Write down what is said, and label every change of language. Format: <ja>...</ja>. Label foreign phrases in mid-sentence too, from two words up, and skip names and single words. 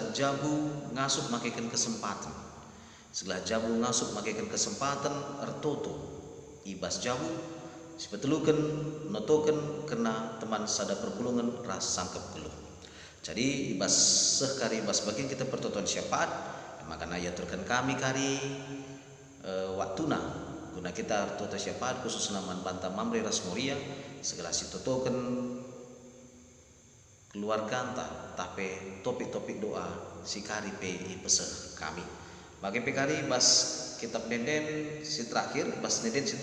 <btx>jabu ngasup makaikan kesempatan segala jabu ngasup makaikan kesempatan ertoto ibas jabu si petelukan notokan kena teman sada perpulungan ras sangkep geluh jadi ibas sekari ibas bagian kita pertoton syafaat maka naya turkan kami kari waktuna guna kita ertoto syafaat khusus naman banta mamre ras moria segala si totokan keluarga anta tapi topik-topik doa si kari pe peseh kami bagi pekari bas kitab denden si terakhir bas denden si</btx>